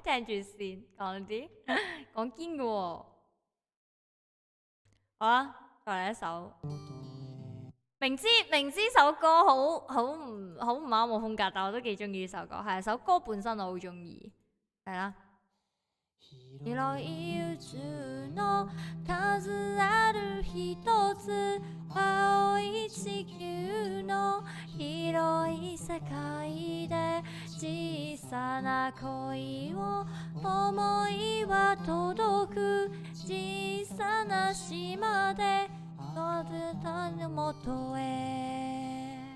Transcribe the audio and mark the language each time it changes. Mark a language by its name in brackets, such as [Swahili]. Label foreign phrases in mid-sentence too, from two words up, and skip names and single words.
[Cantonese] 聽住先，講啲講堅嘅喎。好啊，再嚟一首。明知首歌好唔啱我風格，但我都幾中意呢首歌。係首歌本身我好中意，係啦。 [Japanese] 広い宇宙の數ある一つ、青い地球の広い世界で小さな恋を思いは届く、小さな島であなたのもとへ。